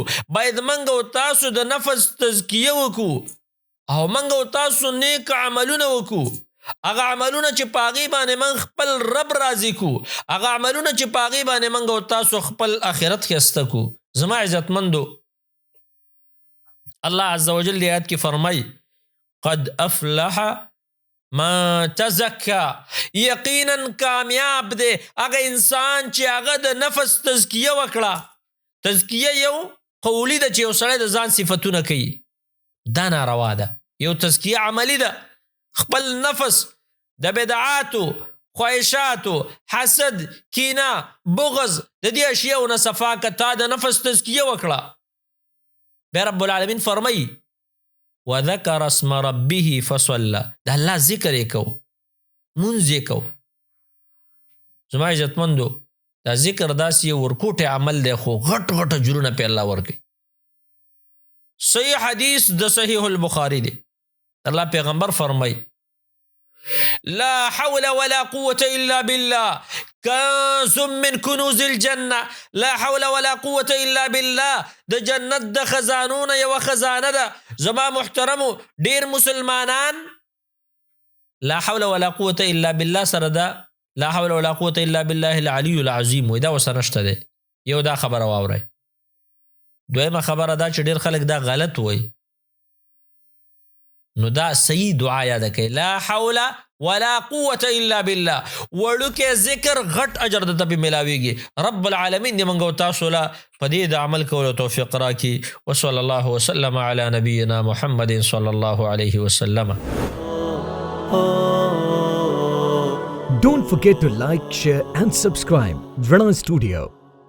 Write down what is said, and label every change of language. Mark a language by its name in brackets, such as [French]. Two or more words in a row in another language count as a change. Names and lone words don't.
[Pashto] باید موږ او تاسو د نفس تزکیه وکړو او منګ او تاسو نیک عملونه وکو. هغه عملونه چې په هغې باندې من خپل رب راضي کو، هغه عملونه چې په هغې باندې منګ او تاسو خپل آخرت ښایسته کو. زما عزتمندو، الله [Arabic] عز وجل [Pashto] دی آیت کې فرمای [Arabic] قد افلح ما تزکا. [Pashto] یقینا کامیاب دی هغه انسان چې هغه د نفس تزکیه وکړه. تزکیه یو قولی ده چې یو سړی د ځان صفتونه کوي، دا ناروا ده. یو تزکیه عملی ده. خپل نفس د بدعاتو، خواهشاتو، حسد، کینه، بغض د دې اشیاء نه صفا که تا د نفس تزکیه وکړه. بیا رب العالمین فرمایي [Arabic] وذکر اسم ربه فصلى. [Pashto] د الله ذکر یې کو، مونځ یې کو. زما عزتمندو، دا ذکر داسې یو ورکوټی عمل دی خو غټ غټ اجرونه پې الله ورکوي. صحیح حدیث د صحیح البخاری دی. الله پیغمبر فرمای [Arabic] لا حول ولا قوة الا بالله كنز من كنوز الجنة. لا حول ولا قوة الا بالله [Pashto] د جنت د خزانونه یو خزانه ده. زما محترمو، ډیر مسلمانان [Arabic] لا حول ولا قوة الا بالله [Pashto] سره ده [Arabic] لا حول ولا قوة الا بالله العلي العظيم [Pashto] ودا وسره نشته دی. یو دا خبره واورئ. دویمه خبره دا چې ډیر خلک دا غلط وای. نو دا صحیح دعا یاد کړئ، [Arabic] لا حول ولا قوة الا بالله. [Pashto] وړوکی ذکر غټ اجر د ته ملاویږي. رب العالمین دې موږ او تاسو له په دې د عمل کولو توفیق راکړي. [Arabic] وصلی الله وسلم علی نبینا محمد صلی الله علیه وسلم. [English] Don't forget to like, share and subscribe. Vrana Studio.